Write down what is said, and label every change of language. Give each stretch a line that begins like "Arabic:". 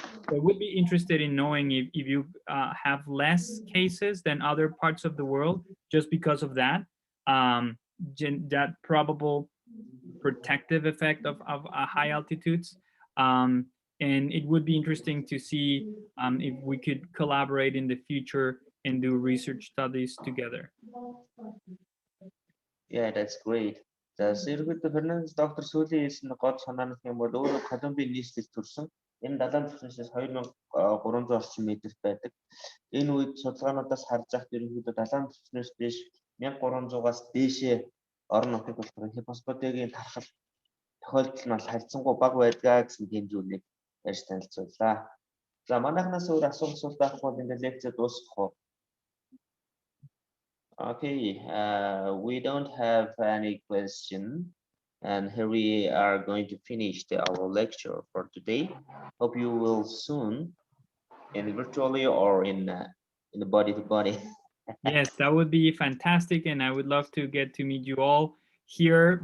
English: So I would be interested in knowing if you have less cases than other parts of the world just because of that, that probable protective effect of high altitudes. And it would be interesting to see if we could collaborate in the future and do research studies together. Yeah, that's great.
Mongolian: За Sirgit Fernandez доктор сүүлийн хэлсэн гол санаа нь юм бол өөрөө Колумбийн нийслэл төрсэн. Энэ далайн түвшнээс 2300 орчим метр байдаг. Энэ үед судалгаануудаас харж байхад ерөнхийдөө далайн түвшнээс дэш 1300-аас дээшээ орон нутгийг болохоор Hypospadiaгийн тархал тохиолдол нь бол харьцангуй бага байдгаа гэсэн хэмжүүнийг ярьж танилцууллаа. За манайхнаас өөр асуулт байхгүй бол ингээд лекцээ дуусгах уу?
English: Okay, we don't have any question, and here we are going to finish our lecture for today. Hope you will soon, in virtually or in the body to body. Yes, that would be fantastic, and I would love to get to meet you all here.